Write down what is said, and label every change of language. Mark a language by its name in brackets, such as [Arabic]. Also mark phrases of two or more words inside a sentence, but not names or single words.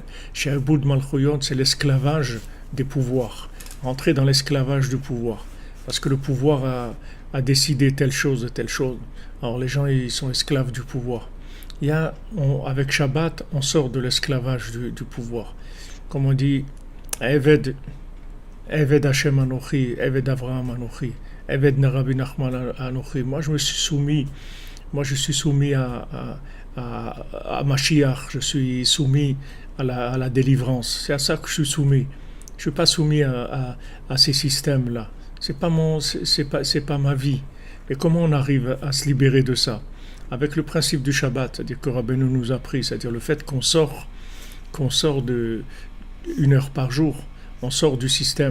[Hebrew] שעבוד מלכויות, [French] c'est l'esclavage des pouvoirs. Rentrer dans l'esclavage du pouvoir. Parce que le pouvoir a décidé telle chose et telle chose. Alors les gens, ils sont esclaves du pouvoir. Avec Shabbat, on sort de l'esclavage du pouvoir. Comme on dit, [Hebrew] עבד השם אנכי, עבד אברהם אנכי, עבד רבי נחמן אנכי. [French] Moi, je suis soumis à Mashiach, je suis soumis à la délivrance. C'est à ça que je suis soumis. Je ne suis pas soumis à ces systèmes-là. C'est pas ma vie. Mais comment on arrive à se libérer de ça? Avec le principe du Shabbat, c'est-à-dire que Rabbeinu nous a appris, c'est-à-dire le fait qu'on sort de 1 heure par jour, on sort du système.